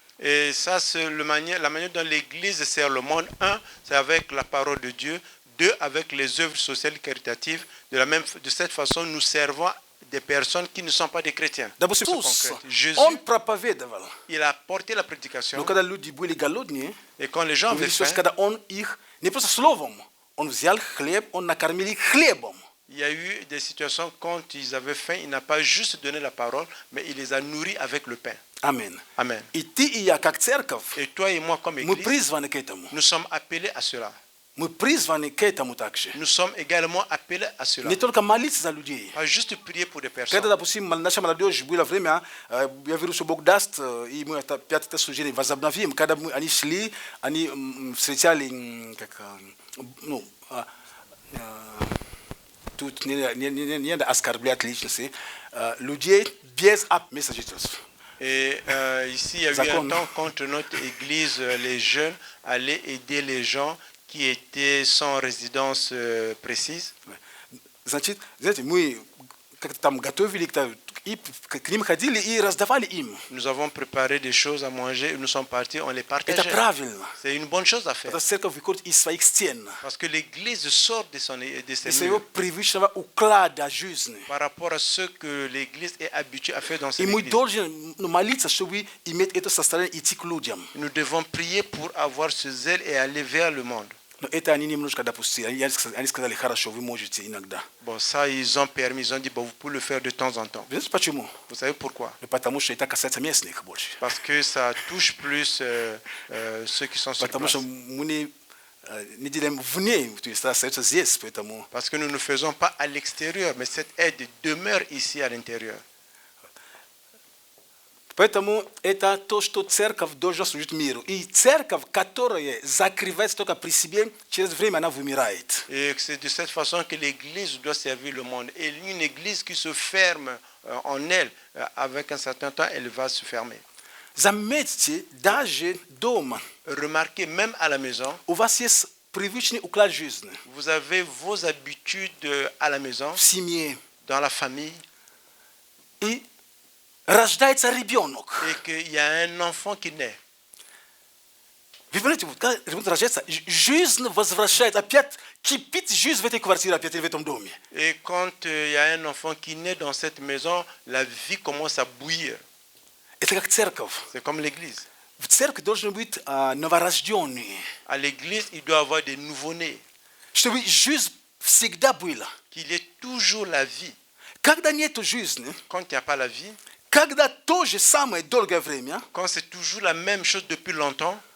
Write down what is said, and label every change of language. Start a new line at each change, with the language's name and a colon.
French: Et ça, c'est la manière dont l'Église sert le monde. Un, c'est avec la parole de Dieu. Deux, avec les œuvres sociales et caritatives. De cette façon, nous servons des personnes qui ne sont pas des chrétiens.
Russian: Допустим,
French: Sont
Russian: Иисус,
French: concrètes. Jésus,
Russian: Он проповедовал.
French: il a porté la prédication.
Russian: Но когда люди были голодные,
French: Et quand les gens avaient
Russian: Иисус,
French: faim,
Russian: когда Он их, не просто словом, Он взял хлеб, Он накормил их хлебом.
French: il y a eu des situations quand ils avaient faim, il n'a pas juste donné la parole, mais il les a nourris avec le pain.
Russian: Аминь.
French: Amen.
Russian: И ты и я, как церковь,
French: Et toi et moi, comme
Russian: мы
French: Église,
Russian: призваны к этому.
French: nous sommes appelés à cela.
Russian: Мы призваны к этому также.
French: Nous sommes également appelés à cela.
Russian: Не только молиться за людей.
French: Pas juste prier pour des personnes.
Russian: Когда, допустим, наша молодежь было время, я верю, что Бог даст, и мы это пятое служение возобновим. Когда они шли, они встречали, как, ну, тут не надо оскорблять личности, людей без места жительства.
French: Et ici, il y a eu un temps contre notre église, les jeunes allaient aider les gens qui étaient sans résidence précise.
Russian: Значит, знаете, мы как-то там готовили i knim kadili i razdawali im.
French: Nous avons préparé des choses à manger et nous sommes partis, on les Eta partageait.
Russian: правильно.
French: C'est une bonne chose à faire.
Russian: Эта церковь выходит из своих стен.
French: Parce que l'Église sort de ses
Russian: Из своего
French: murs
Russian: привычного уклада жизни.
French: par rapport à ce que l'Église est habituée à faire dans ses
Russian: И мы
French: églises.
Russian: должны молиться, чтобы иметь это состояние, идти к людям.
French: Nous devons prier pour avoir ce zèle et aller vers le monde.
Russian: Но это они немножко допустили. Они сказали, хорошо, вы можете иногда.
French: Bon, ça, ils ont permis, ils ont dit, bon, vous pouvez le faire de temps en temps.
Russian: Знаете почему?
French: Vous savez pourquoi?
Russian: Потому что это касается местных больше.
French: Parce que ça touche plus ceux qui sont sur
Russian: Потому
French: place.
Russian: что мы не делаем вне, то есть остается здесь, поэтому...
French: Parce que nous ne faisons pas à l'extérieur, mais cette aide demeure ici à l'intérieur.
Russian: Поэтому это то, что церковь должна служить миру. И церковь, которая закрывается только при себе, через время она вымирает.
French: Et c'est de cette façon que l'Église doit servir le monde. Et une Église qui se ferme en elle, avec un certain temps, elle va se fermer.
Russian: Заметьте, даже дома
French: Remarquez, même à la maison,
Russian: у вас есть привычный уклад жизни.
French: vous avez vos habitudes à la maison,
Russian: В семье.
French: dans la famille,
Russian: И рождается ребенок.
French: et qu'il y a un enfant qui naît.
Russian: Вы понимаете, вот когда ребенок рождается, жизнь возвращает, опять кипит жизнь в этой квартире, опять или в этом доме.
French: Et quand il y a un enfant qui naît dans cette maison, la vie commence à bouillir.
Russian: Это как церковь.
French: C'est comme l'Église.
Russian: В церкви должны быть новорожденные,
French: À l'Église, il doit y avoir des nouveau-nés,
Russian: чтобы жизнь всегда была.
French: qu'il y ait toujours la vie.
Russian: Когда нет жизни,
French: Quand il n'y a pas la vie,
Russian: когда то же самое долгое время,
French: quand c'est toujours la même chose depuis longtemps,